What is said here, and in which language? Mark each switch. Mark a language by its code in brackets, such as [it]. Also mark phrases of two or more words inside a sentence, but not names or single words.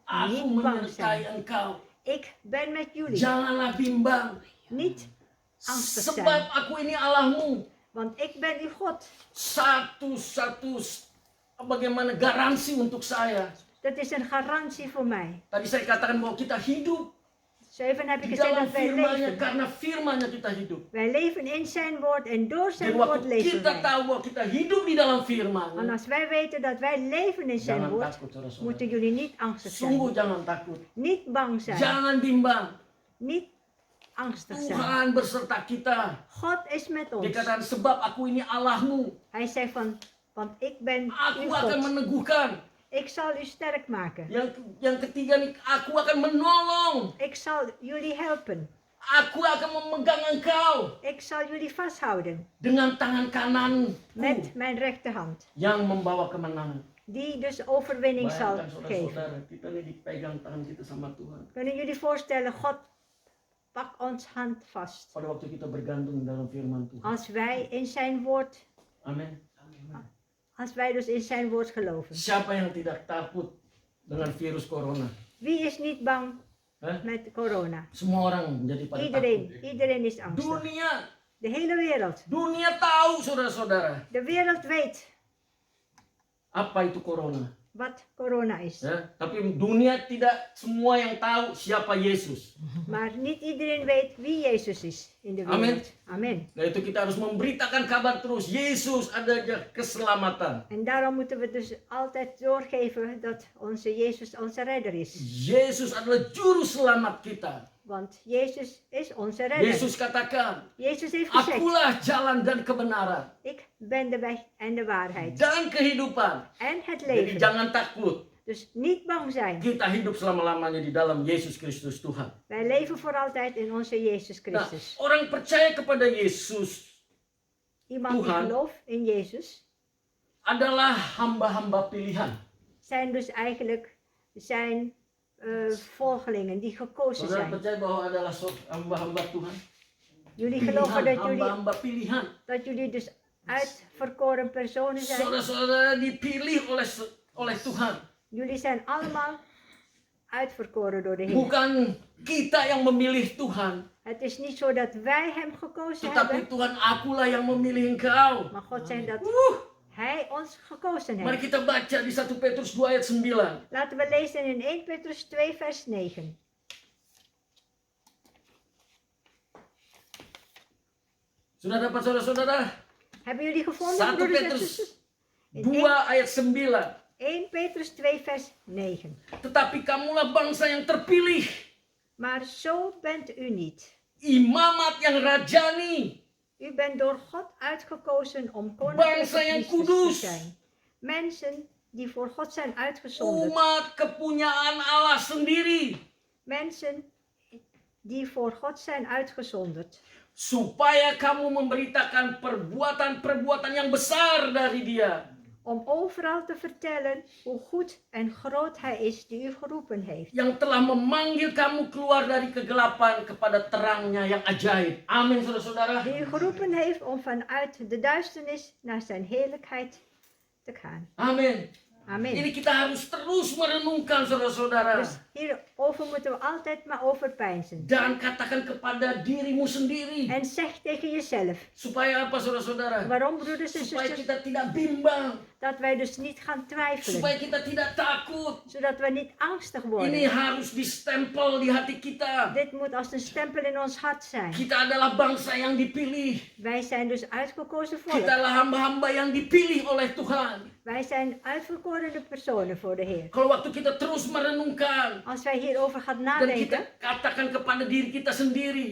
[id] Aku [nl] niet bang [id] menyertai [nl] zijn. [id] engkau. [nl] Ik ben met jullie. [id] Janganlah bimbang. [nl] Niet angstig [id] Sebab [nl] zijn. [id] aku ini Allahmu. [nl] Want ik ben uw God. [id] Satu bagaimana garansi untuk saya. [nl] Dat is een garantie voor mij. [id] Tadi saya katakan bahwa kita hidup [nl] Zo even heb ik [id] di [nl] gezegd [id] dalam [nl] dat wij [id] firman-Nya, [nl] leven. [id] karena firman-Nya kita hidup. [nl] Wij leven in zijn woord en door zijn [id] Dan [nl] woord [id] waktu [nl] leven [id] kita [nl] wij. [id] tahu bahwa kita hidup di dalam firman, [nl] En als wij weten dat wij leven in zijn [id] jangan [nl] woord, [id] takut saudara-saudara. [nl] moeten jullie niet angstig [id] Sungguh [nl] zijn. [id] jangan takut. [nl] Niet bang zijn. [id] Jangan bimbang. [nl] Niet angstig zijn. [id] Tuhan berserta kita. [nl] God is met [id] Dia [nl] ons. [id] katakan, sebab aku ini Allahmu. [nl] Hij zegt van, want ik ben [id] Aku [nl] uw [id] akan [nl] God. [id] meneguhkan. [nl] Ik zal u sterk maken. [id] Yang ketiga nih, aku akan menolong. [nl] Ik zal jullie helpen. [id] Aku akan memegang engkau [nl] Ik zal jullie vasthouden [id] dengan tangan kananku [nl] met mijn rechterhand. [id] yang membawa kemenangan. [nl] Die dus overwinning zal [id] Bayangkan [nl] geven. [id] saudara-saudara, kita nih dipegang tangan kita sama Tuhan. [nl] Kunnen jullie voorstellen, God pak ons hand vast. [id] Pada waktu kita bergantung dalam firman Tuhan. [nl] Als wij in zijn woord [id] Amin. [nl] Als wij dus in zijn woord geloven. [id] Siapa yang tidak takut dengan virus corona? [nl] Wie is niet bang Hah? met corona? [id] Semua orang menjadi pada [nl] Iedereen. [id] takut. [nl] Iedereen is angstig. [id] Dunia, [nl] De hele wereld. [id] dunia tahu saudara-saudara [nl] De wereld weet [id] apa itu corona. [nl] wat corona is. [id] Ya, tapi dunia tidak semua yang tahu siapa Yesus. [nl] Maar niet iedereen weet wie Jezus is in de Amen. wereld. [id] Amen. Nah itu kita harus memberitakan kabar terus. Yesus ada keselamatan. [nl] En daarom moeten we dus altijd doorgeven dat onze Jezus onze redder is. [id] Yesus adalah juru selamat kita. [nl] Want Jezus is onze redder. [id] Yesus katakan, [nl] Jezus heeft gezegd, [id] akulah jalan dan kebenaran [nl] ik ben de weg en de waarheid. [id] dan kehidupan. [nl] En het [id] Jadi [nl] leven. [id] jangan takut. [nl] Dus niet bang zijn. [id] Kita hidup selama-lamanya di dalam Yesus Kristus Tuhan. [nl] Wij leven voor altijd in onze Jezus [id] Nah, [nl] Christus. [id] orang percaya kepada Yesus [nl] Iemand die [id] Tuhan. [nl] gelooft in Jezus [id] adalah hamba-hamba pilihan. [nl] zijn dus eigenlijk zijn volgelingen die gekozen [id] Saudara [nl] zijn. [id] percaya bahwa adalah hamba-hamba Tuhan? [nl] Jullie geloven dat jullie, [id] Hamba-hamba pilihan. [nl] dat jullie dus uitverkoren personen zijn. [id] Saudara-saudara dipilih oleh Tuhan. [nl] Jullie zijn allemaal uitverkoren door de Heer. [id] Bukan kita yang memilih Tuhan, [nl] Het is niet zo dat wij hem gekozen [id] tetapi [nl] hebben, [id] Tuhan akulah yang memilih engkau. [nl] maar God zegt dat hij ons gekozen [id] Mari [nl] heeft. [id] kita baca di 1 Petrus 2 ayat 9. [nl] Laten we lezen in 1 Petrus 2 vers 9. [id] Sudah dapat saudara-saudara? [nl] Hebben jullie gevonden, [id] 1 [nl] broeders en [id] Petrus [nl] zusters? In [id] 2 ayat 9. [nl] 1 Petrus 2 vers 9. [id] Tetapi kamulah bangsa yang terpilih, [nl] Maar zo bent u niet. [id] imamat yang rajani, [nl] U bent door God uitgekozen om [id] Bangsa [nl] koninklijke [id] yang [nl] priesters [id] kudus. [nl] te zijn. Mensen die voor God zijn uitgezonderd. [id] umat kepunyaan Allah sendiri, [nl] Mensen die voor God zijn uitgezonderd. [id] supaya kamu memberitakan perbuatan-perbuatan yang besar dari Dia, [nl] Om overal te vertellen hoe goed en groot Hij is die u geroepen heeft. [id] yang telah memanggil kamu keluar dari kegelapan kepada terangnya yang ajaib. Amin, saudara-saudara. [nl] Die u geroepen heeft om vanuit de duisternis naar zijn heerlijkheid te gaan. [id] Amin. [nl] Amen. [id] Ini kita harus terus merenungkan, saudara-saudara. [nl] Dus hierover moeten we altijd maar overpeinzen. [id] Dan katakan kepada dirimu sendiri. [nl] En zeg tegen jezelf. [id] Supaya apa, saudara-saudara? [nl] Waarom, broeders en [id] Supaya [nl] zusters? [id] kita tidak bimbang. [nl] Dat wij dus niet gaan twijfelen. [id] Supaya kita tidak takut. [nl] Zodat we niet angstig [id] Ini [nl] worden. [id] harus distempel di hati kita. [nl] Dit moet als een stempel in ons hart zijn. [id] Kita adalah bangsa yang dipilih. [nl] Wij zijn dus uitgekozen [id] Kita [nl] volk. [id] adalah hamba-hamba yang dipilih oleh Tuhan. [nl] Wij zijn uitverkorene personen voor de Heer. [id] Kalau waktu kita terus merenungkan [nl] Als wij hierover gaan [id] dan kita [nl] nadenken. [id] katakan kepada diri kita sendiri.